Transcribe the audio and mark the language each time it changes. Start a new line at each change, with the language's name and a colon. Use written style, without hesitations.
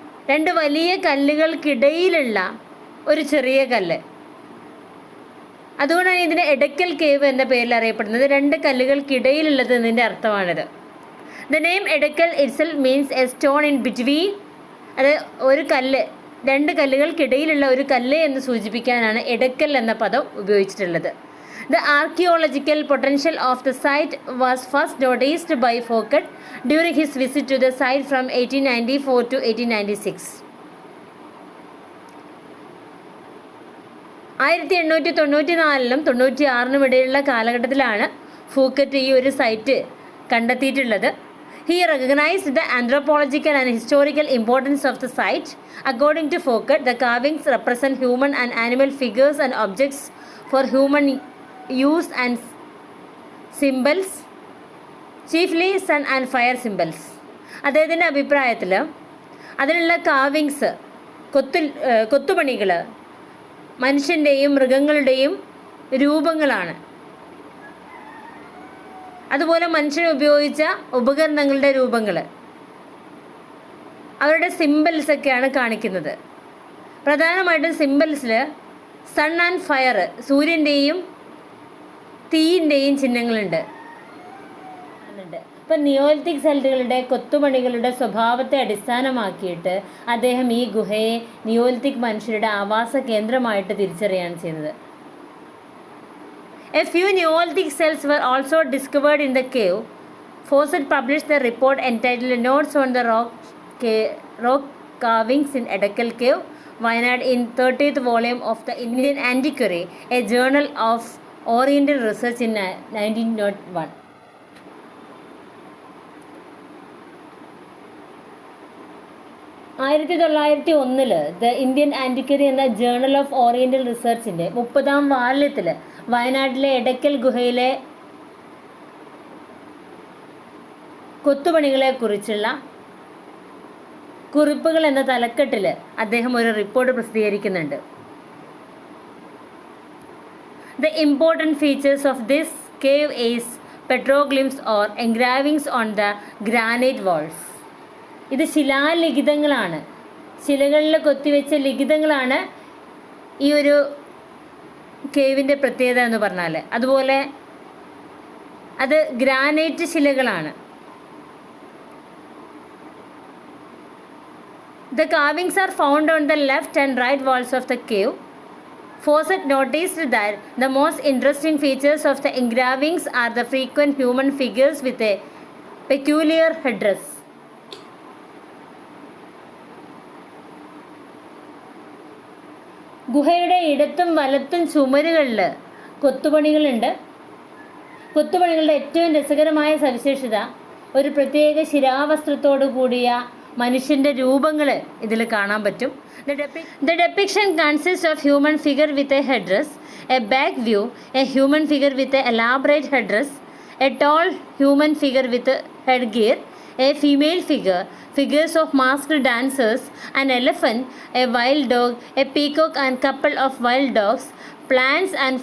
Malayalam: രണ്ട് വലിയ കല്ലുകൾക്കിടയിലുള്ള ഒരു ചെറിയ കല്ല്, അതുകൊണ്ടാണ് ഇതിനെ എടക്കൽ കേവ് എന്ന പേരിൽ അറിയപ്പെടുന്നത്. രണ്ട് കല്ലുകൾക്കിടയിലുള്ളത് എന്നതിൻ്റെ അർത്ഥമാണിത്.
English: The name Edakkal itself means a stone in between.
Malayalam: അത് ഒരു കല്ല്, രണ്ട് കല്ലുകൾക്കിടയിലുള്ള ഒരു കല്ല് എന്ന് സൂചിപ്പിക്കാനാണ് എടക്കൽ എന്ന പദം ഉപയോഗിച്ചിട്ടുള്ളത്.
English: The archaeological potential of the site was first noticed by Fouquet during his visit to the site from 1894 to 1896.
Malayalam: 1894ലും 96നും ഇടയിലുള്ള കാലഘട്ടത്തിലാണ് ഫൂക്കറ്റ് ഈ ഒരു സൈറ്റ് കണ്ടെത്തിയിട്ടുള്ളത്.
English: He recognized the anthropological and historical importance of the site. According to Fouquet, the carvings represent human and animal figures and objects for human use and symbols, chiefly sun and fire symbols.
Malayalam: അദ്ദേഹത്തിൻ്റെ അഭിപ്രായത്തിൽ അതിലുള്ള കാവിങ്സ്, കൊത്തുപണികൾ മനുഷ്യൻ്റെയും മൃഗങ്ങളുടെയും രൂപങ്ങളാണ്. അതുപോലെ മനുഷ്യൻ ഉപയോഗിച്ച ഉപകരണങ്ങളുടെ രൂപങ്ങൾ, അവരുടെ സിമ്പിൾസൊക്കെയാണ് കാണിക്കുന്നത്. പ്രധാനമായിട്ടും സിമ്പിൾസിൽ സൺ ആൻഡ് ഫയർ, സൂര്യൻ്റെയും തീയിൻ്റെയും ചിഹ്നങ്ങളുണ്ട്. ഇപ്പം നിയോലിത്തിക് സൈറ്റുകളുടെ കൊത്തുപണികളുടെ സ്വഭാവത്തെ അടിസ്ഥാനമാക്കിയിട്ട് അദ്ദേഹം ഈ ഗുഹയെ നിയോലിത്തിക് മനുഷ്യരുടെ ആവാസ കേന്ദ്രമായിട്ട് തിരിച്ചറിയാണ് ചെയ്യുന്നത്.
English: A few Neolithic cells were also discovered in the cave. Fawcett published the report entitled Notes on the Rock Carvings in Edakal Cave, Wayanad in 30th volume of the Indian Antiquary, a journal of Oriental Research in 1901.
Malayalam: ആയിരത്തി 1901 the Indian ആൻറ്റിക്വറി എന്ന journal of oriental റിസർച്ചിൻ്റെ 30ാം വാല്യത്തിൽ വയനാട്ടിലെ എടക്കൽ ഗുഹയിലെ കൊത്തുപണികളെക്കുറിച്ചുള്ള കുറിപ്പുകൾ എന്ന തലക്കെട്ടിൽ അദ്ദേഹം ഒരു report പ്രസിദ്ധീകരിക്കുന്നുണ്ട്.
English: The important features of this cave is petroglyphs or engravings on the granite walls.
Malayalam: ഇത് ശിലാലിഖിതങ്ങളാണ്, ശിലകളിൽ കൊത്തിവെച്ച ലിഖിതങ്ങളാണ് ഈ ഒരു കേവിൻ്റെ പ്രത്യേകത എന്ന് പറഞ്ഞാൽ. അതുപോലെ അത് granite ശിലകളാണ്.
English: The carvings are found on the left and right walls of the cave. Fawcett noticed that the most interesting features of the engravings are the frequent human figures with a peculiar headdress.
Malayalam: ഗുഹയുടെ ഇടത്തും വലത്തും ചുമരുകളിൽ കൊത്തുപണികളുണ്ട്. കൊത്തുപണികളുടെ ഏറ്റവും രസകരമായ സവിശേഷത ഒരു പ്രത്യേക ശിലാവസ്ത്രത്തോടു കൂടിയ മനുഷ്യൻ്റെ രൂപങ്ങൾ ഇതിൽ കാണാൻ പറ്റും.
English: The depiction consists of human figure with a headdress, a back view, a human figure with an elaborate headdress, a tall human figure with a headgear, a female figure, figures of masked dancers, an elephant, a wild dog, a peacock and couple of wild dogs, plants